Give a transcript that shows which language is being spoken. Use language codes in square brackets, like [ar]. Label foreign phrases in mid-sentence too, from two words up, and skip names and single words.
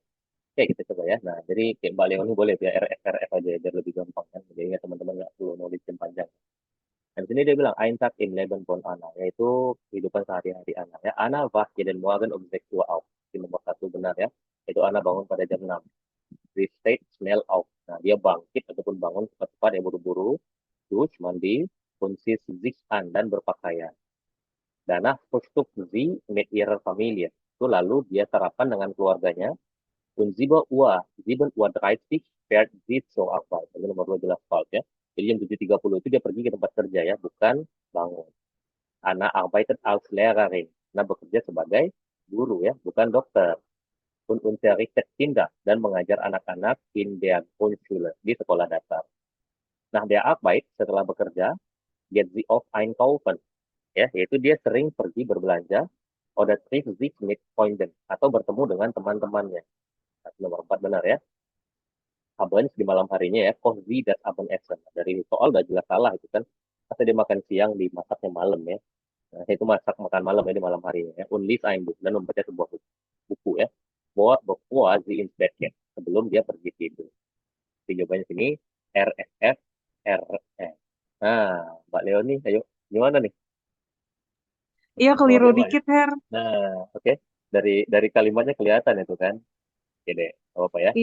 [id] Oke, kita coba ya. Nah, jadi kayak Mbak Leoni boleh ya RF aja biar lebih gampang kan. Jadi ya teman-teman nggak perlu nulis yang panjang. Dan sini dia bilang [de] Ein Tag im Leben von Anna, [id] yaitu kehidupan sehari-hari Anna ya. [de] Anna wacht jeden Morgen um 6 Uhr auf. [id] Ini nomor 1 benar ya. Itu Anna bangun pada jam 6. [de] Sie steht schnell auf. [id] Nah, dia bangkit ataupun bangun cepat-cepat ya buru-buru, dus, mandi, [de] und zieht sich an [id] dan berpakaian. [de] Danach frühstückt sie mit ihrer Familie. [id] Itu lalu dia sarapan dengan keluarganya. [de] Und 7:30 fährt sie zur Arbeit. [id] Ini nomor 2 jelas false ya. Jadi jam 7:30 itu dia pergi ke tempat kerja ya, bukan bangun. [de] Anna arbeitet als Lehrerin. [id] Nah, bekerja sebagai guru ya, bukan dokter. [de] Und unterrichtet Kinder [id] dan mengajar anak-anak [de] in der Grundschule [id] di sekolah dasar. Nah, dia Arbeit setelah bekerja, [de] get sie oft einkaufen, [id] ya, yaitu dia sering pergi berbelanja, [de] oder trifft sich mit Freunden, [id] atau bertemu dengan teman-temannya. Nah, nomor 4 benar ya. Abends di malam harinya ya, [de] kocht sie das Abendessen. [id] Dari soal udah jelas salah itu kan. Masa dia makan siang dimasaknya malam ya. Nah, itu masak makan malam ya di malam harinya ya. [de] Und liest ein Buch, [id] dan membaca sebuah buku ya. [de] Bevor sie ins Bett geht. [id] Sebelum dia pergi tidur. Jadi jawabannya sini RSF RS. Nah, Mbak Leoni, ayo gimana nih? Iya, keliru Nomornya Mbak. dikit, Her. Nah, oke. Dari kalimatnya kelihatan itu kan. Oke deh, nggak apa ya.